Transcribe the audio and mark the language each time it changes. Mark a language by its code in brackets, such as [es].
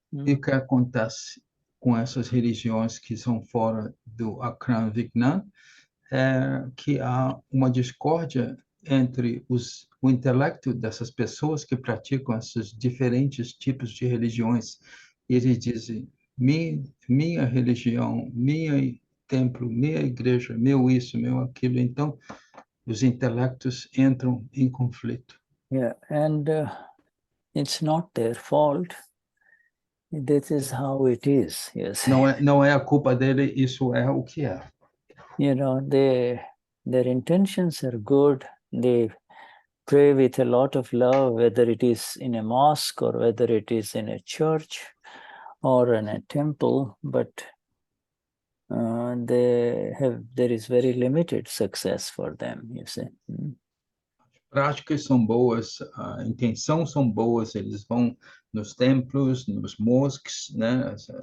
[pt] E o que acontece com essas religiões que são fora do Akram Vignan é que há uma discórdia entre o intelecto dessas pessoas que praticam esses diferentes tipos de religiões. Eles dizem, minha religião, minha templo, minha igreja, meu isso, meu aquilo. Então, os intelectos entram em conflito. [en] Yeah, and it's not their fault. This is how it is. Yes. [pt] Não é a culpa dele, isso é o que é. [en] Their intentions are good. They pray with a lot of love, whether it is in a mosque or whether it is in a church or in a temple, but there is very limited success for them, you see. [pt] Práticas são boas, a intenção são boas, eles vão nos templos, nos mosques, né?